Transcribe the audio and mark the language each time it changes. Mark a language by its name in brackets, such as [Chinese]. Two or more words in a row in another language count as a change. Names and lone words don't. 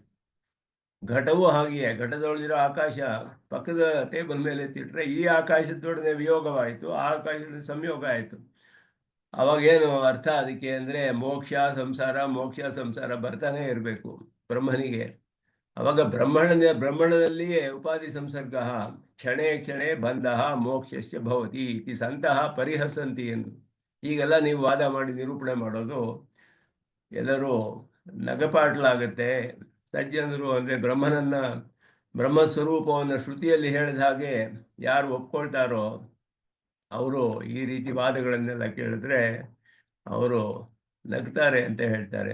[Kannada] ಘಟವೂ ಹಾಗೆಯೇ, ಘಟದೊಳಗಿರೋ ಆಕಾಶ ಪಕ್ಕದ ಟೇಬಲ್ ಮೇಲೆ ಎತ್ತಿಟ್ರೆ ಈ ಆಕಾಶದೊಡನೆ ವಿಯೋಗವಾಯಿತು, ಆ ಆಕಾಶದ ಸಂಯೋಗ ಆಯಿತು. ಅವಾಗೇನು ಅರ್ಥ ಅದಕ್ಕೆ ಅಂದರೆ ಮೋಕ್ಷ ಸಂಸಾರ ಮೋಕ್ಷ ಸಂಸಾರ ಬರ್ತಾನೆ ಇರಬೇಕು ಬ್ರಹ್ಮನಿಗೆ. ಅವಾಗ ಬ್ರಹ್ಮಣದಲ್ಲಿಯೇ [Sanskrit] ಉಪಾಧಿ ಸಂಸರ್ಗ ಕ್ಷಣೇ ಕ್ಷಣೇ ಬಂಧ ಮೋಕ್ಷಶ್ಚ ಭವತಿ ಇತಿ ಸಂತಹ ಪರಿಹಸಂತಿ ಎಂದು. [Kannada] ಈಗೆಲ್ಲ ನೀವು ವಾದ ಮಾಡಿ ನಿರೂಪಣೆ ಮಾಡೋದು ಎಲ್ಲರೂ ನಗಪಾಟ್ಲಾಗತ್ತೆ. ಸಜ್ಜನರು ಅಂದರೆ ಬ್ರಹ್ಮಸ್ವರೂಪವನ್ನು ಶ್ರುತಿಯಲ್ಲಿ ಹೇಳಿದ ಹಾಗೆ ಯಾರು ಒಪ್ಕೊಳ್ತಾರೋ ಅವರು ಈ ರೀತಿ ವಾದಗಳನ್ನೆಲ್ಲ ಕೇಳಿದ್ರೆ ಅವರು ನಗ್ತಾರೆ ಅಂತ ಹೇಳ್ತಾರೆ.